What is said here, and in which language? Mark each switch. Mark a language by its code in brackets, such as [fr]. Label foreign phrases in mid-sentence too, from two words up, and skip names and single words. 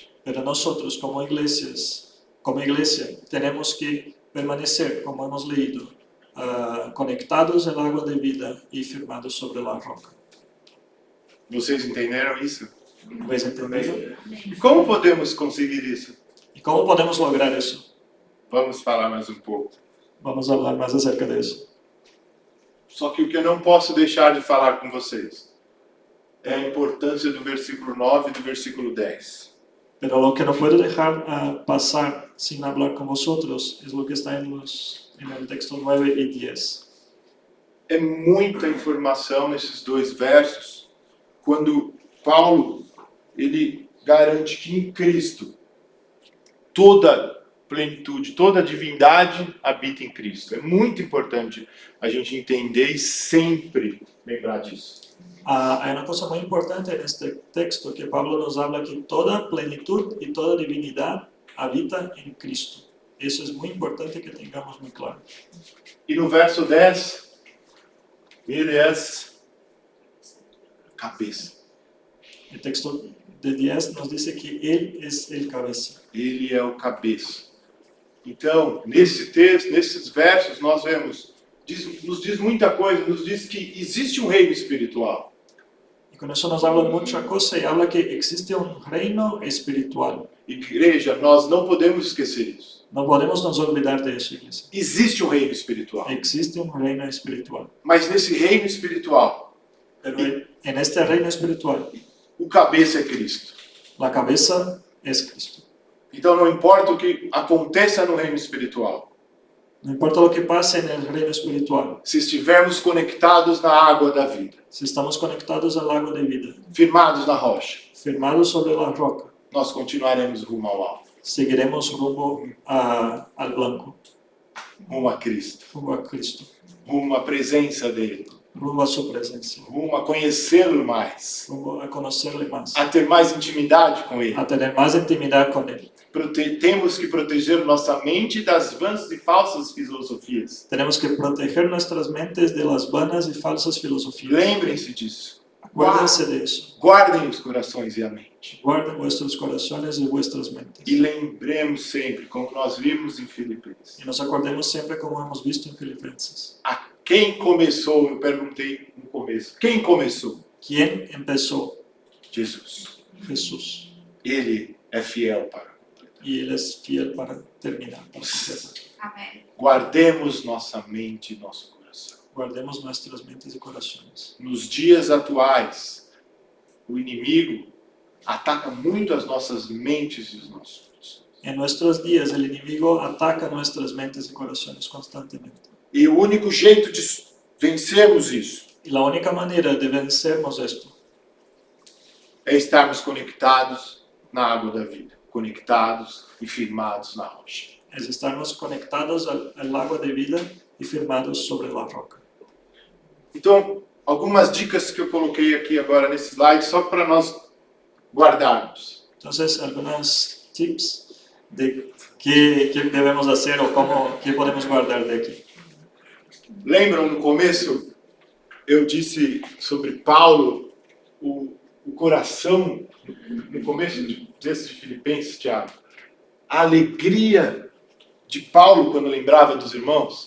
[es] Pero nosotros como iglesia, tenemos que permanecer, como hemos leído, conectados en el agua de vida y firmados sobre la roca. [pt] Vocês entenderam isso? [es] ¿Habéis entendido? [pt] E como podemos conseguir isso? [es] ¿Y cómo podemos lograr eso? [pt] Vamos falar mais um pouco. [es] Vamos a hablar más acerca de eso. [pt] Só que o que eu não posso deixar de falar com vocês é a importância do versículo 9 e do versículo 10. [es] Pero lo que no puedo dejar pasar sin hablar con vosotros es lo que está en el texto 9 y 10. [pt] É muita informação nesses dois versos, quando Paulo ele garante que em Cristo toda plenitude, toda divindade habita em Cristo. É muito importante a gente entender e sempre lembrar disso. [es] Hay una cosa muy importante en este texto que Pablo nos habla que toda plenitud y toda divinidad habita en Cristo. Eso es muy importante que tengamos muy claro. [pt] E no verso 10, ele é cabeça. [es] El texto de 10 nos dice que Él es el cabeza. [pt] Ele é o cabeça. Então, nesse texto, nesses versos, nós vemos, nos diz muita coisa, nos diz que existe um reino espiritual. [es] Y con eso nos habla mucha cosa y habla que existe un reino espiritual. [pt] Igreja, nós não podemos esquecer isso. [es] No podemos nos olvidar de eso, iglesia. [pt] Existe um reino espiritual. [es] Existe un reino espiritual. [pt] Mas nesse reino espiritual, [es] Pero en este reino espiritual, [pt] o cabeça é Cristo. [es] la cabeza es Cristo. [pt] Então não importa o que aconteça no reino espiritual. [es] No importa lo que pase en el reino espiritual, [pt] Se estivermos conectados na água da vida, [es] si estamos conectados al lago de vida, [pt] firmados na rocha, [es] firmados sobre la roca, [pt] nós continuaremos rumo ao alvo, [es] seguiremos rumbo al blanco, [pt] rumo a Cristo, [es] rumbo a Cristo, [pt] rumo à presença dele, [es] rumbo a su presencia, [pt] rumo a conhecê-lo mais, [es] rumbo a conocerle más, [pt] a ter mais intimidade com ele. [es] a tener más intimidad con Él. [pt] Temos que proteger nossa mente das vãs e falsas filosofias. [es] Tenemos que proteger nuestras mentes de las vanas y falsas filosofías. [pt] Lembrem-se disso. [es] Acuérdense de eso. [pt] Guardem os corações e a mente. [es] Guarden vuestros corazones y vuestras mentes. [pt] E lembremos sempre, como nós vimos em Filipenses. [es] Y nos acordemos siempre como hemos visto en Filipenses. [pt] A quem começou, eu perguntei no começo. Quem começou? [es] ¿Quién empezó? [pt] Jesus. [es] Jesús. [pt] Ele é fiel para. [es] Y Él es fiel para terminar. Amén. [pt] Guardemos nossa mente e nosso coração. [es] Guardemos nuestras mentes y corazones. [pt] Nos dias atuais, o inimigo ataca muito as nossas mentes e os nossos corações. [es] En nuestros días el enemigo ataca nuestras mentes y corazones constantemente. [pt] E o único jeito de vencermos isso [es] Y la única manera de vencernos esto [pt] é estarmos conectados na água da vida, conectados e firmados na rocha. [es] Es estarmos conectados al agua de vida y firmados sobre la roca. [pt] Então, algumas dicas que eu coloquei aqui agora nesse slide, só para nós guardarmos. [es] Entonces, algunos tips de qué debemos hacer o qué podemos guardar de aquí. [pt] Lembram no começo, eu disse sobre Paulo, o coração, no começo desse de Filipenses, Tiago, a alegria de Paulo quando lembrava dos irmãos?